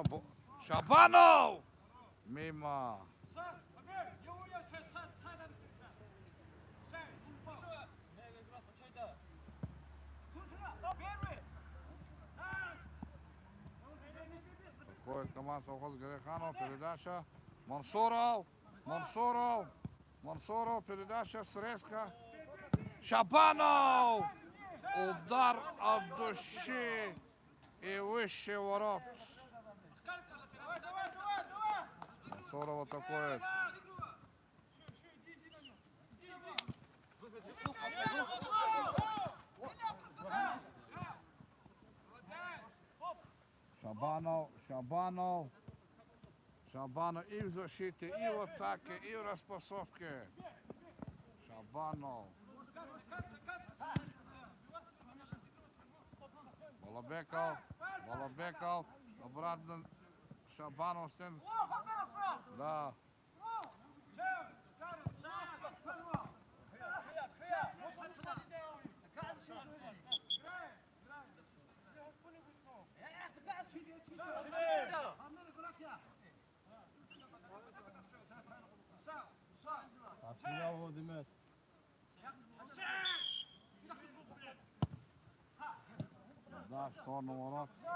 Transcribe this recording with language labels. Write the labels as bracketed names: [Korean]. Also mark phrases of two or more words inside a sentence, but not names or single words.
[Russian] Шабанов! Мимо. Подходит команда совхоза Гереханова. Передача. Мансуров. Передача. Срезка. Шабанов! Удар от души и выше ворот. Мансуров атакует. Шабанов и в защите, и в атаке, и в распасовке. Шабанов. Балабеков. Обратно Шабанов стен. Да. Да, в сторону ворот.